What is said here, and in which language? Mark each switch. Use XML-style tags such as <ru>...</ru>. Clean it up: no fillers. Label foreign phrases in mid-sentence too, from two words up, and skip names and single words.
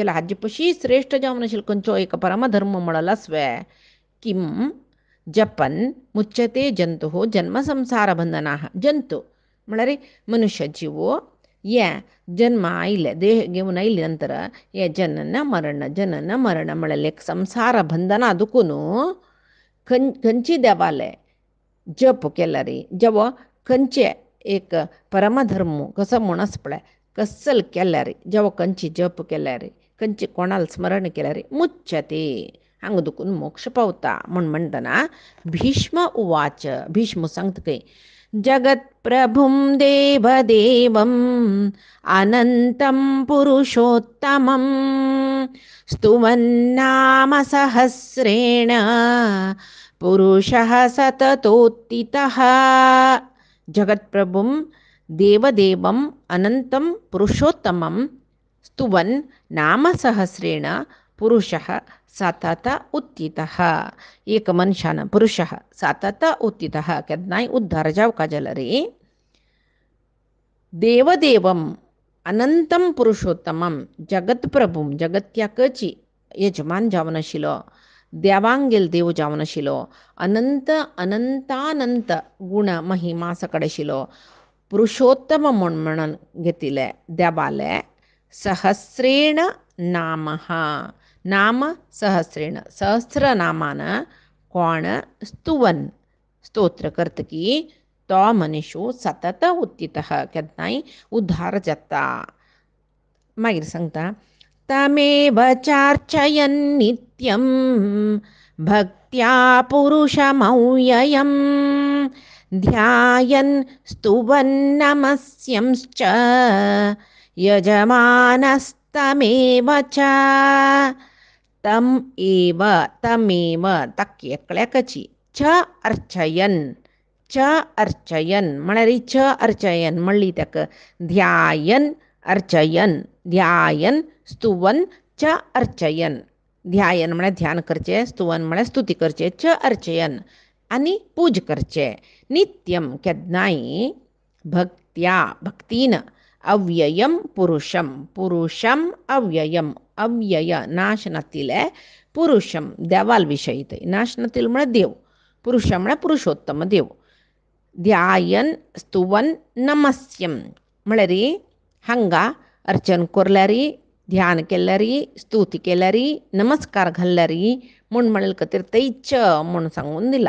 <kok>जाल्यार हाजे पशी श्रेष्ठ जावन आशिल्लो खंयचो एक परमधर्म म्हणला</kok> <sa>स्वे किम जपन मुच्यते जंतुः जन्म संसार बंधनाः</sa> <kok>जंतु म्हळ्यार मनुष्य जीव ये जन्म आयले देह घेवन आयले नंतर ये जनन मरण म्हळ्यार एक संसार बंधन ಅದಕ್ಕೂನು खंयची देवाले जप केला रे जेवो खंयचे एक परमधर्म कसो म्हणस पळय कसल केल्या रे जेवो खंयची जप केल्या रे खंयचे कोणाल स्मरण केल्या रे मुच्यते हांगा दुखून मोक्ष पावता म्हणटना</kok> <sa>भीष्म उवाच</sa> <kok>भीष्म सांगता खंय</kok> <sa>जगत्प्रभुं देवदेवम् अनन्तं पुरुषोत्तमं स्तुवन्नाम सहस्रेण पुरुषः सततोत्थितः जगत्प्रभुं देवदेवम् अनन्तं पुरुषोत्तमं स्तुवन् नाम सहस्रेण पुरुषः सतत उत्थितः</sa> <kok>एक मनशान</kok> <sa>पुरुषः सतत उत्थितः</sa> <kok>केदनाय उद्धार जावका जाल्यार रे</kok> <sa>देवदेवम अनंतम पुरुषोत्तमम जगत्प्रभुम</sa> <kok>जगत्याकची यजमान जावन आशिल्लो देवांगेल देव जावन आशिल्लो अनंत अनंतानंत गुण महिमा सकड आशिल्लो पुरुषोत्तम म्हणून घेतिले</kok> <sa>देवाले सहस्रेण नामः नाम सहस्रेण</sa> <kok>सहस्र नामान कोण स्तुवन स्तोत्र करतकी तो मनुष्य</kok> <sa>सतत उत्थितः</sa> <kok>केदनाय उद्धार जाता मागीर सांगता</kok> <sa>तमेव चार्चयन् नित्यं भक्त्या पुरुषमव्ययम् ध्यायन् स्तुवन् नमस्यंश्च यजमानस्तमेव च</sa> <kok>तमेव तक्येकल्याकची</kok> <sa>च अर्चयन् च अर्चयन्</sa> <kok>म्हळ्यार</kok> <sa>च अर्चयन्</sa> <kok>म्हणली ताका</kok> <sa>ध्यायन् अर्चयन् ध्यायन् स्तुवन् च अर्चयन् ध्यायन</sa> <kok>म्हळ्यार ध्यान करचें स्तुवन म्हळ्यार स्तुती करचें च अर्चयन् आनी पूज करचें नित्यम केदनाय भक्त्या भक्तीन</kok> <sa>अव्ययम पुरुषम अव्ययम</sa> <kok>अव्यय नाश नातिले पुरुषम देवाल विशयी नाश नातील म्हळ्यार देव पुरुष म्हळ्यार पुरुषोत्तम देव</kok> <sa>ध्यायन स्तुवन नमस्यम</sa> <kok>म्हळ्यार हांगा अर्चन कोरल्यार ध्यान केल्यार स्तुती केल्यार नमस्कार घाल्ल्यार म्हूण म्हणले खातीर तैच म्हूण सांगून दिला</kok>